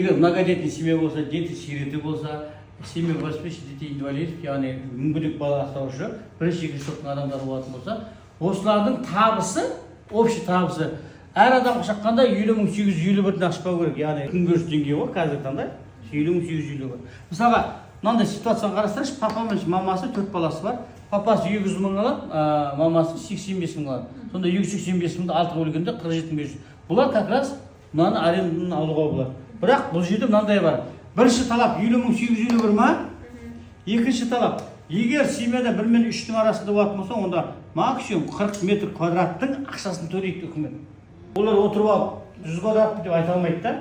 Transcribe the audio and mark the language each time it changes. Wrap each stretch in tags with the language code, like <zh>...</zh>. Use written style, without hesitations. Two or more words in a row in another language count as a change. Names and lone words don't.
<ru>Многодетный семья</ru> <kk>болса, дети сиреті болса,</kk> <ru>семья воспитывающих детей инвалидов,</ru> <kk>яғни мүгедек бала асыраушы, бірінші екінші топтың адамдары болатын болса, осылардың табысы, общий табысы, әр адамға шаққанда 70.851 ашпау керек, яғни күнкөріс деңгейі ғой қазіргі таңда 70.850 бар. Мысалға, мынандай ситуацияны қарастырыңызшы, папа мен мамасы 4 баласы бар. Папасы 200 мың алады, мамасы 85 мың алады. Сонда 285 мыңды 6 бөлгенде 47.500. Бұлар</kk> <ru>как раз</ru> <kk>мынаны арендадан алуға болады. Бірақ бұл жерде мынандай бар. Бірінші талап 70.851 ма? Екінші талап, егер семьяда 1 мен 3-тің арасында болатын болса, онда максимум 40 метр квадраттың ақшасын төлейді үкімет. Олар отырып алып 100 квадрат деп айта алмайды да.</kk>